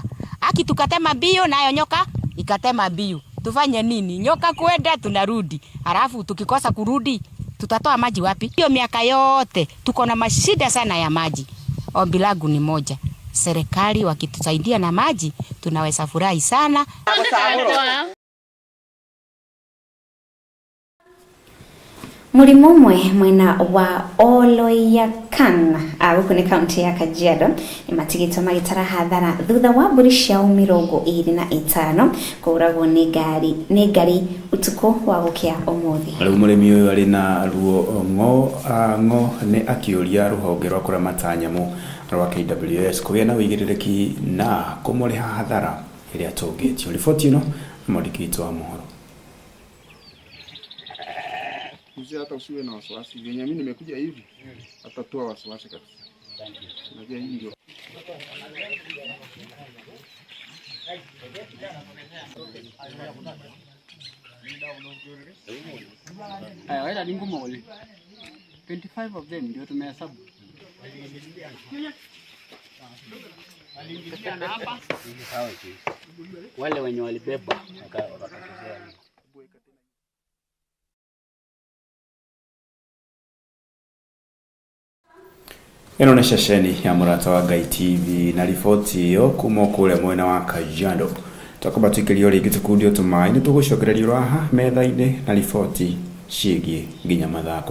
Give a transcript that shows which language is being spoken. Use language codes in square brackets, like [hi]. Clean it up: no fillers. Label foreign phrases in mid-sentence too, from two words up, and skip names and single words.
[sw] Tukatema bio nayo nyoka ikatema bio. Tufanye nini? Nyoka kwenda tunarudi. Halafu tukikosa kurudi tutatoa maji wapi? Hiyo miaka yote tuko na mashida sana ya maji. Ombi langu ni moja, serikali wakitusaidia na maji tunaweza furahi sana. [ki] Mũrimũ ũmwe mwena wa Oloyakan gũkũ nĩ kaunti ya Kajiado nĩ matigĩtwo magĩtara hathara thutha wa mbũri ciao 25 kũragwo nĩ ngari ũtukũ wa gũkĩa ũmũthĩ. Rĩu mũrĩmi ũyũ arĩ na ruo ng'o nĩ akĩũria rũhonge rwa kũramata nyamũ rwa KWS kũgĩa na ũigĩrĩrĩki na kũmũrĩha hathara ĩrĩa atũngĩtio. Riboti ĩno nĩ mwandĩki witũ wa Mohoro. [sw] Hata usiwe na wasiwasi, venye mimi nimekuja hivi atatoa wasiwasi kabisa. Unajua hii ndio. Haya, wala ni ngumu wale. 25 [en] of them [sw] ndio tumehesabu. Wale wenye walibeba wakatokea. [ki] Eno nĩ ceceni ya Murata wa Ngai TV na riboti iyo kuma kũrĩa mwena wa Kajiado. Twakamba twikĩrio rĩngĩ tũkundio tũmaĩ nĩ tũgũcokererio haha metha-inĩ na riboti ciĩgiĩ nginya mathako.